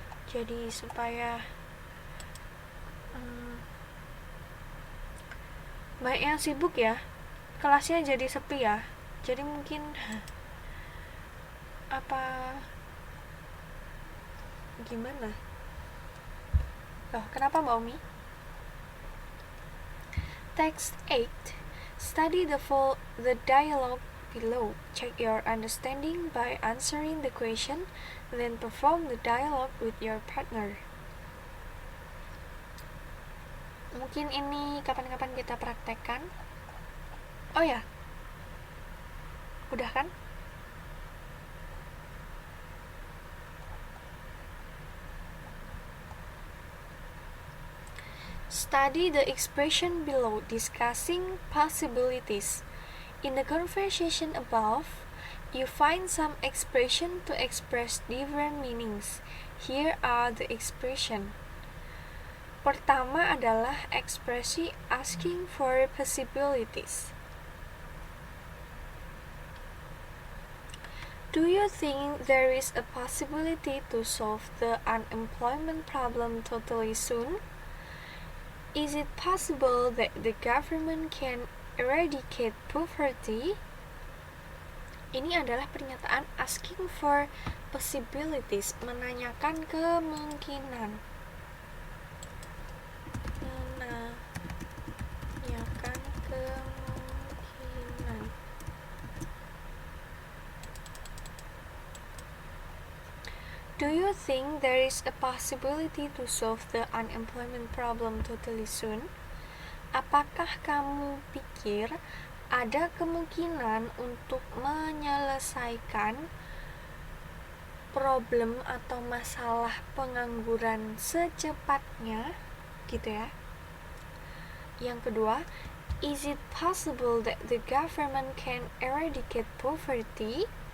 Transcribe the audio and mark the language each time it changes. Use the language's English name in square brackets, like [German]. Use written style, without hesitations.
[Indonesian] Jadi supaya banyak yang sibuk ya, kelasnya jadi sepi ya, jadi mungkin apa gimana? Kenapa Mbak Umi? [English] Text 8. Study the dialogue below. Check your understanding by answering the question, then perform the dialogue with your partner. [Indonesian] Mungkin ini kapan-kapan kita praktekkan. Oh ya, udah kan? [English] Study the expression below, discussing possibilities. In the conversation above, you find some expression to express different meanings. Here are the expression. [Indonesian] Pertama adalah ekspresi [English] asking for possibilities. Do you think there is a possibility to solve the unemployment problem totally soon? Is it possible that the government can eradicate poverty? [Indonesian] Ini adalah pernyataan [English] asking for possibilities, [Indonesian] menanyakan kemungkinan. Menanyakan kemungkinan. [English] Do you think there is a possibility to solve the unemployment problem totally soon? [Indonesian] Apakah kamu pikir ada kemungkinan untuk menyelesaikan problem atau masalah pengangguran secepatnya, gitu ya. Yang kedua, [English] is it possible that the government can eradicate poverty?